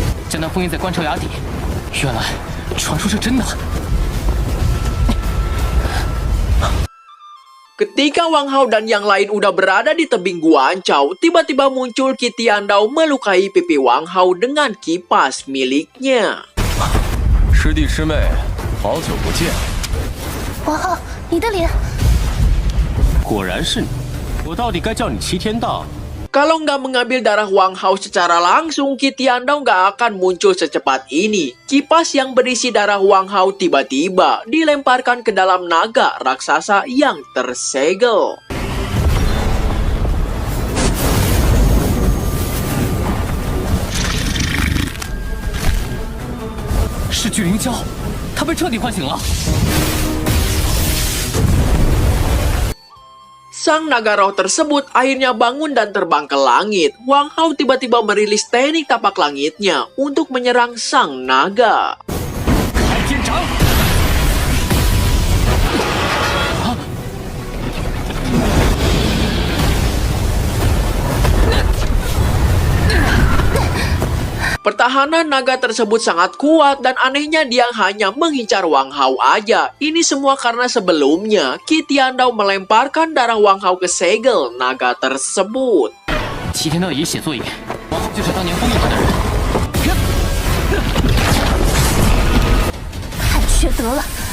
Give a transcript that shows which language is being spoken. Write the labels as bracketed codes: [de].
[zh] 江南封印在关潮崖底，原来传说是真的。 [id] Ketika Wang Hao dan yang lain udah berada di tebing Guancao, tiba-tiba muncul Qi Tiandao melukai pipi Wang Hao dengan kipas miliknya. [zh] 师弟师妹，好久不见。王浩，你的脸。果然是你，我到底该叫你齐天道？ [id] Kalau nggak mengambil darah Wang Hao secara langsung, Qi Tiandao nggak akan muncul secepat ini. Kipas yang berisi darah Wang Hao tiba-tiba dilemparkan ke dalam naga raksasa yang tersegel. [zh] 是巨灵蛟，它被彻底唤醒了。 [id] Sang naga roh tersebut akhirnya bangun dan terbang ke langit. Wang Hao tiba-tiba merilis teknik tapak langitnya untuk menyerang sang naga. [zh] 开天掌！ [id] Pertahanan naga tersebut sangat kuat dan anehnya dia hanya mengincar Wang Hao aja. Ini semua karena sebelumnya Qi Tiandao melemparkan darah Wang Hao ke segel naga tersebut. [zh] 齐天道也写作业，王浩就是当年封印他的人。太缺德了！